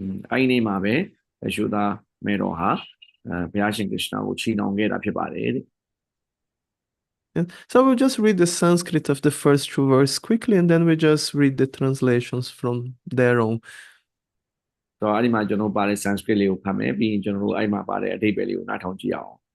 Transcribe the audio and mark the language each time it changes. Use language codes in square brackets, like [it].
[my] အဲ့ဒီနေ့မှာပဲ Yashoda မေတော်ဟာဘုရားရှင် Krishna ကိုချီနှောင်ခဲ့တာဖြစ်ပါတယ်တဲ့ [en] And so we'll just read the Sanskrit of the first two verses quickly, and then we just read the translations from there on. [my] ဆိုတော့အဲ့ဒီမှာကျွန်တော်ပါတဲ့ Sanskrit လေးကိုဖတ်မယ်ပြီးရင်ကျွန်တော်တို့အဲ့မှာပါတဲ့အဓိပ္ပာယ်လေးကိုနားထောင်ကြည့်အောင်